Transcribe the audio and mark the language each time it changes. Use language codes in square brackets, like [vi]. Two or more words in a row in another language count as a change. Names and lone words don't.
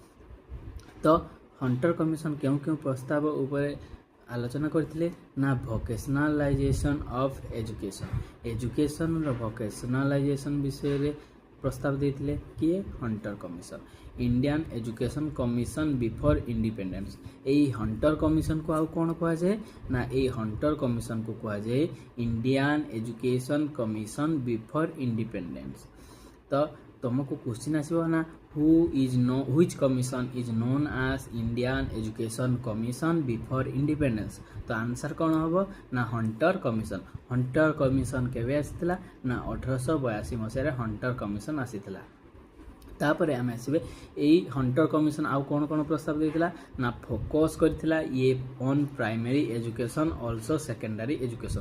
[or] ତ ହଣ୍ଟର କମିଶନ କେଉଁ ପ୍ରସ୍ତାବ ଉପରେ ଆଲୋଚନା କରିଥିଲେ ନା [en] vocationalization of education-ର [or] ଭୋକେସନାଲାଇଜେସନ ବିଷୟରେ ପ୍ରସ୍ତାବ ଦେଇଥିଲେ କିଏ, ହଣ୍ଟର କମିଶନ। [en] Indian Education Commission before independence. [or] ଏହି ହଣ୍ଟର କମିଶନକୁ ଆଉ କ'ଣ କୁହାଯାଏ ନା ଏହି ହଣ୍ଟର କମିଶନକୁ କୁହାଯାଏ [en] Indian Education Commission before independence. [or] ତ ତୁମକୁ କ୍ୱେଶ୍ଚିନ୍ ଆସିବ ନା [en] which commission is known as Indian Education Commission before independence। [or] ତ ଆନ୍ସର କ'ଣ ହେବ ନା ହଣ୍ଟର କମିଶନ। ହଣ୍ଟର କମିଶନ କେବେ ଆସିଥିଲା ନା 1882 ମସିହାରେ ହଣ୍ଟର କମିଶନ ଆସିଥିଲା। ତାପରେ ଆମେ ଆସିବେ ଏଇ ହଣ୍ଟର କମିଶନ ଆଉ କ'ଣ ପ୍ରସ୍ତାବ ଦେଇଥିଲା ନା ଫୋକସ୍ କରିଥିଲା ଇଏ [en] on primary education also secondary education.